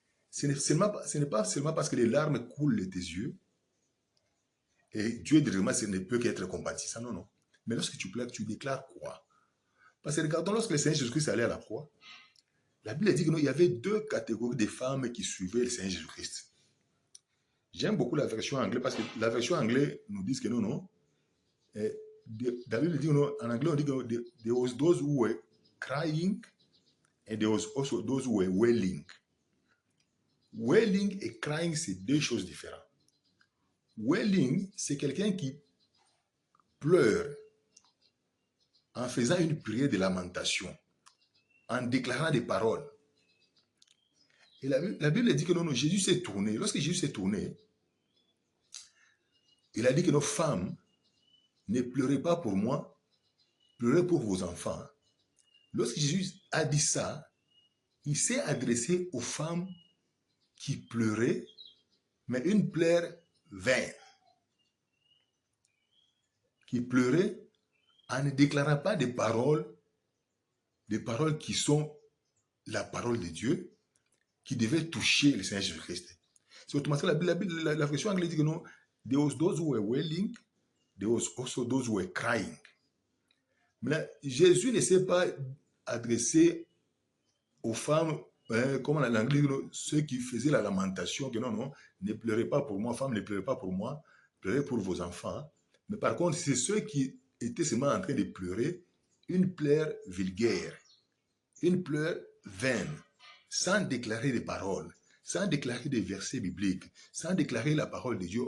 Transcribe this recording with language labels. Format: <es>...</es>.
<fr>Ce n'est pas seulement parce que les larmes coulent de tes yeux et Dieu directement ne peut qu'être compatissant. Non, non. Mais lorsque tu pleures, tu déclares quoi? Parce que regardons, lorsque le Seigneur Jésus-Christ allait à la croix, la Bible dit qu'il y avait deux catégories de femmes qui suivaient le Seigneur Jésus-Christ. J'aime beaucoup la version anglaise parce que la version anglaise nous dit que non, non. La Bible dit non, en anglais, on dit que</fr> <en>there was those who were crying and there was also those who were wailing.</en> <fr>Wailing et crying, c'est deux choses différentes. Wailing, c'est quelqu'un qui pleure en faisant une prière de lamentation, en déclarant des paroles. Et la Bible dit que non, Jésus s'est tourné. Lorsque Jésus s'est tourné, il a dit que nos femmes, ne pleurez pas pour moi, pleurez pour vos enfants. Lorsque Jésus a dit ça, il s'est adressé aux femmes qui pleuraient, mais une pleure vaine. Qui pleuraient en ne déclarant pas des paroles qui sont la parole de Dieu, qui devaient toucher le Seigneur Jésus-Christ. C'est automatiquement la version anglaise dit que non,</fr> <en>there was those who were wailing, there was also those who were crying.</en> <fr>Mais là, Jésus ne s'est pas adressé aux femmes, comme en anglais, ceux qui faisaient la lamentation, que non, non, ne pleurez pas pour moi, femmes, ne pleurez pas pour moi, pleurez pour vos enfants. Mais par contre, c'est ceux qui étaient seulement en train de pleurer, une pleure vulgaire, une pleure vaine, sans déclarer des paroles, sans déclarer des versets bibliques, sans déclarer la parole de Dieu.</fr>